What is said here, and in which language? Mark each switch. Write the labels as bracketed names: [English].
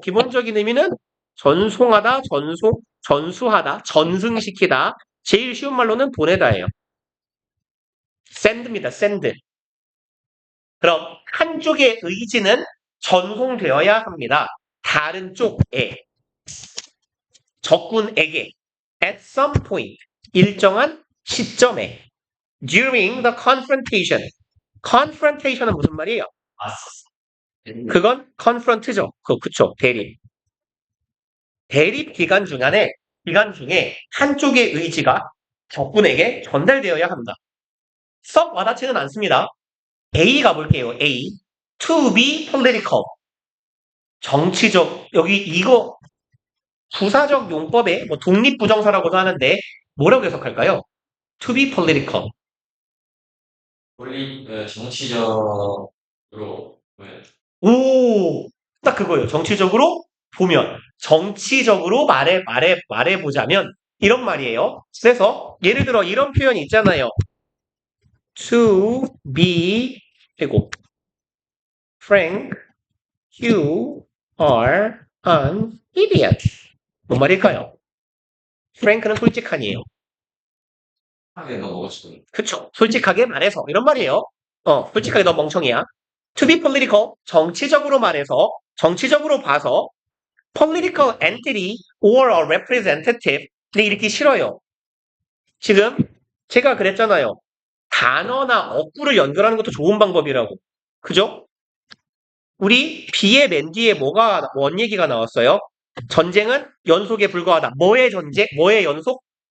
[Korean] 기본적인 의미는 전송하다, 전수하다, 전승시키다. 제일 쉬운 말로는 보내다예요. send입니다. send. 그럼 한쪽의 의지는 전송되어야 합니다. 다른 쪽에 적군에게 [English] at some point [Korean] 일정한 시점에 [English] during the confrontation. [Korean] confrontation은 무슨 말이에요? 그건 confront죠. 그쵸. 대립. 대립 기간 중에 한쪽의 의지가 적군에게 전달되어야 합니다. 썩 와닿지는 않습니다. A 가볼게요. A. [English] To be political. [Korean] 정치적. 여기 이거 부사적 용법에 뭐 독립부정사라고도 하는데 뭐라고 해석할까요? [English] To be political. [Korean] 정치적으로 오, 딱 그거예요. 정치적으로 보면, 정치적으로 말해보자면, 이런 말이에요. 그래서, 예를 들어, 이런 표현이 있잖아요. [English] To be, [Korean] 그리고, [English] frank, you are an idiot. [Korean] 뭔 말일까요? frank는 솔직한이에요. 하게 넘어가지고. 그쵸. 솔직하게 말해서, 이런 말이에요. 솔직하게 너 멍청이야. [English] To be political, [Korean] 정치적으로 말해서, 정치적으로 봐서, [English] political entity or a representative. [Korean] 근데 읽기 싫어요. 지금 제가 그랬잖아요. 단어나 어구를 연결하는 것도 좋은 방법이라고. 그죠? 우리 B의 맨 뒤에 뭔 얘기가 나왔어요? 전쟁은 연속에 불과하다. 뭐의 전쟁? 뭐의 연속?